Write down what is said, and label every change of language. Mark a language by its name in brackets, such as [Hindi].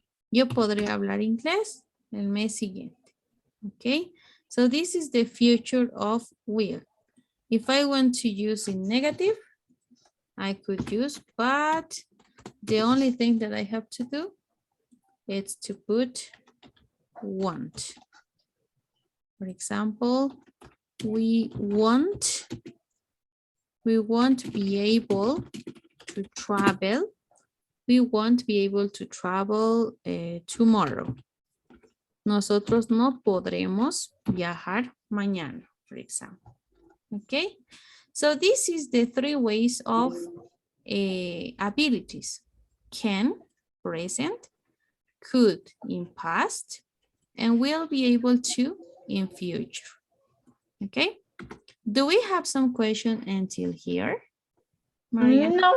[Spanish] Yo podré hablar inglés el mes siguiente. [English] Okay, so this is the future of will. If I want to use in negative, I could use, but the only thing that I have to do is to put want. For example, we won't be able to travel. We won't be able to travel tomorrow. [Spanish] Nosotros no podremos viajar mañana, [English] for example. Okay, so this is the 3 ways of abilities. Can, present, could in past, and will be able to in future. Okay, do we have some question until here, Maria?